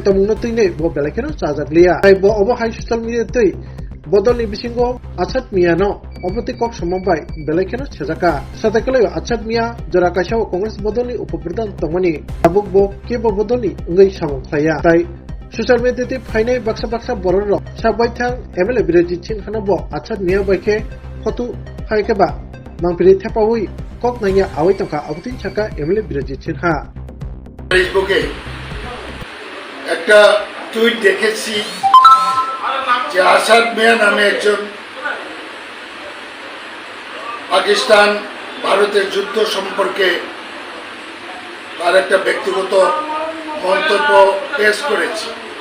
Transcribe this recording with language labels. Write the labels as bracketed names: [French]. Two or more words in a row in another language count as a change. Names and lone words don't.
[Kok Borok] tamungno toinai bo belakeno jajaglia hai bo obo hai [English] social media [Kok Borok] toi bodoli bisingo Achad Mia no obti kok samabai belakeno chejaka satakalo Achad Mia jora kaisao Congress bodoli upopradhan tongmani abuk bo kebo bodoli ngai samung khaya tai [English] Social media [Kok Borok] ti fainai baksa borok sabai thang MLA Birajit Sinha bo Achad Mia baike photo haikeba mangpiri thepawi kok nanya awai tongka abutin chaka MLA Birajit Sinha [Bangla] ফেসবুকে একটা টুইট দেখেছি যে আসাদ মিয়া নামে একজন পাকিস্তান ভারতের যুদ্ধ সম্পর্কে তার একটা ব্যক্তিগত মন্তব্য পেশ করেছে